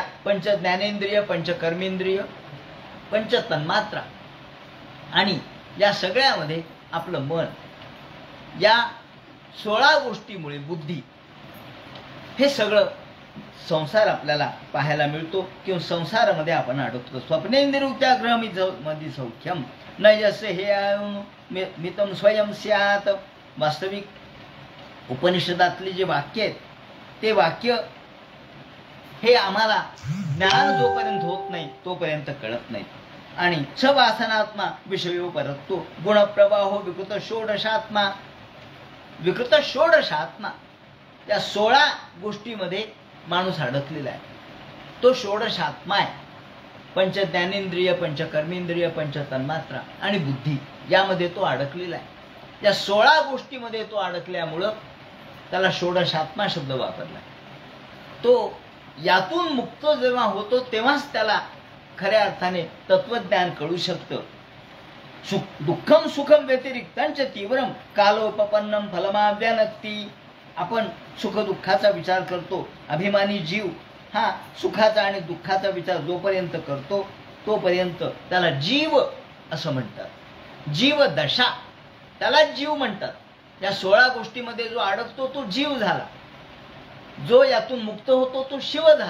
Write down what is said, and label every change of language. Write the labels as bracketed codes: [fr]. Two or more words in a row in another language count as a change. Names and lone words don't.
[mr] पंच ज्ञानेंद्रिय, पंच कर्मेंद्रिय, पंच तन्मात्रा, आणि या सगळ्यामध्ये आपलं मन. या 16 गोष्टीमुळे बुद्धी, हे सगळं संसार आपल्याला पाहायला मिळतो किंवा संसारामध्ये आपण अडकतो. [sa] स्वप्नेंद्रिया गृहमध्ये सौख्यम न यस्य हे मितम स्वयं स्यात. [mr] वास्तविक उपनिषदातली जे वाक्य आहेत ते वाक्य हे आम्हाला ज्ञान जोपर्यंत होत नाही तोपर्यंत कळत नाही. [sa] आणि सवासनात्मा विषयो परतो गुणप्रवाहो विकृत षोडशात्मा. विकृत षोडशात्मा, [mr] त्या 16 गोष्टीमध्ये माणूस अडकलेला आहे. तो षोडशात्मा आहे. पंच ज्ञानेंद्रिय, पंच कर्मेंद्रिय, पंच तन्मात्रा आणि बुद्धी, यामध्ये तो अडकलेला आहे. या 16 गोष्टीमध्ये तो अडकल्यामुळं त्याला षोडशात्मा शब्द वापरला. तो यातून मुक्त जेव्हा होतो तेव्हाच त्याला खऱ्या अर्थाने तत्वज्ञान कळू शकतं. [sa] दुःखम सुखम व्यतिरिक्तांच तीव्रम कालोपपन्नम फलमाव्यानक्ती. [mr] आपण सुख दुःखाचा विचार करतो. अभिमानी जीव हा सुखाचा आणि दुःखाचा विचार जोपर्यंत करतो तोपर्यंत त्याला जीव असं म्हणतात. जीव दशा, त्याला जीव म्हणतात. या 16 गोष्टीमध्ये जो अडकतो तो जीव झाला, जो यातून मुक्त होतो तो शिव झाला.